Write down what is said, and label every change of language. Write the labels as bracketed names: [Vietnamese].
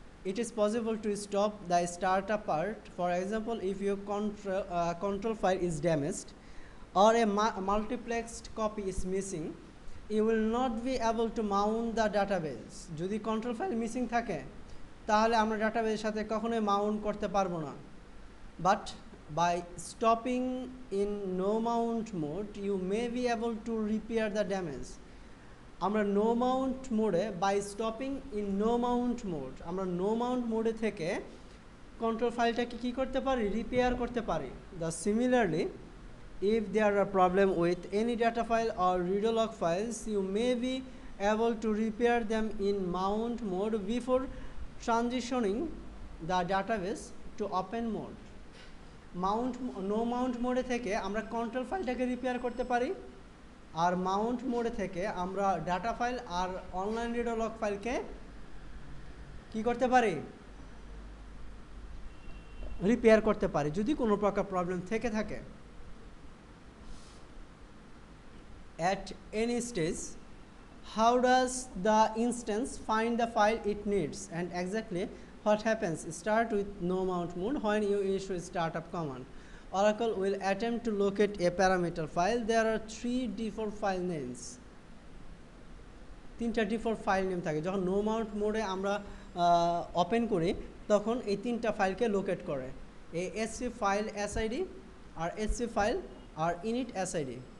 [English] It is possible to stop the startup part. For example, if your control file is damaged or a multiplexed copy is missing, you will not be able to mount the database. [Bangla] যদি control file missing থাকে তাহলে আমরা ডাটাবেসের সাথে কখনোই Mount করতে পারবো না। [English] But by stopping in no mount mode, you may be able to repair the damage. [Bangla] আমরা নো মাউন্ট মোডে [English] by stopping in no mount mode, [Bangla] আমরা নো মাউন্ট মোডে থেকে কন্ট্রোল ফাইলটাকে কী করতে পারি? রিপেয়ার করতে পারি। [English] The similarly if there are problem with any data file or redo log files, you may be able to repair them in mount mode before transitioning the database to open mode. [Bangla] No Mount মোডে থেকে আমরা control ফাইলটাকে repair করতে পারি, আর Mount মোডে থেকে আমরা data file আর online রিডো log ফাইলকে কি করতে পারি? রিপেয়ার করতে পারি যদি কোনো প্রকার প্রবলেম থেকে থাকে। [English] At any stage, how does the instance find the file it needs, and exactly what happens? Start with no mount mode when you issue startup command. Oracle will attempt to locate a parameter file. There are 3 default file names. [Bangla] 3টা default file name থাকে। যখন no Mount মোডে আমরা open করি তখন এই 3টা ফাইলকে locate করে, এই এসসি ফাইল এসআইডি আর এসসি ফাইল আর ইনিট এসআইডি।